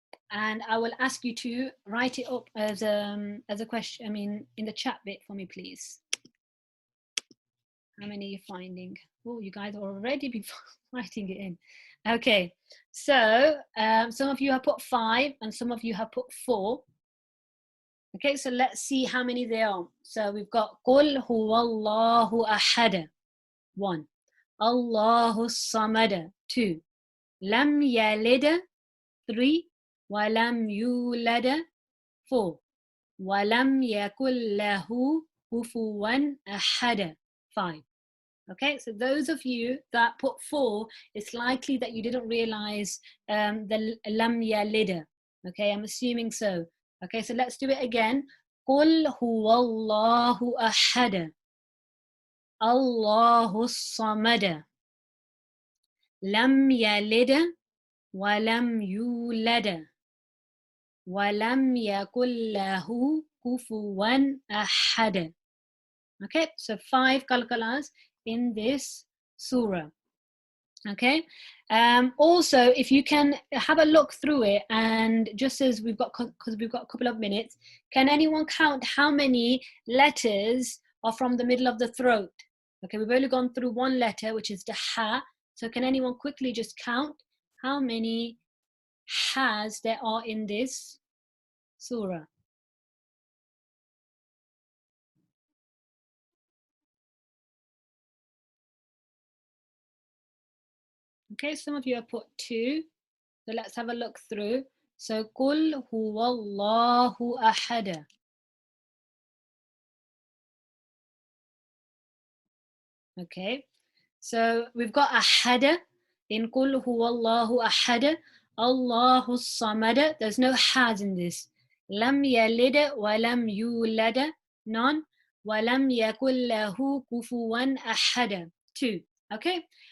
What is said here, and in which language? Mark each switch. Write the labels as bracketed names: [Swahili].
[English] And I will ask you to write it up as a question, in the chat bit for me, please. How many are you finding? Oh, you guys are already writing it in. Okay, so some of you have put 5 and some of you have put 4. Okay, so let's see how many there are. So we've got [Arabic] قُلْ هُوَ اللَّهُ أَحَدٌ 1. Allahu Samad 2. Lam Yalid 3. Walam Yulad 4. Walam Yakul Lahu Kufuwan Ahad 5. [English] Okay, so those of you that put 4, it's likely that you didn't realize the Lam Yalid. Okay, I'm assuming so. Okay, so let's do it again. [Arabic] قُلْ هُوَ اللَّهُ أَحَدٌ Allahu Samad لم يلد ولم يولد ولم يكن له كفوا أحد. [English] Okay, so 5 qalqalas in this surah. Okay, also if you can have a look through it, and just as because we've got a couple of minutes, can anyone count how many letters are from the middle of the throat? Okay, we've only gone through one letter, which is the ha. So can anyone quickly just count how many has there are in this surah? Okay, some of you have put 2. So let's have a look through. So [Arabic] قُلْ هُوَ اللَّهُ أَحَدٌ. [English] Okay, so we've got ahada in [Arabic] قُلْ هُوَ اللَّهُ أَحَدٌ. Allahu Samad. [English] There's no has in this. [Arabic] Lam yalid wa lam yulad. [English] None. [Arabic] Wa lam yakul lahu kufuwan ahad. 2. [English] Okay.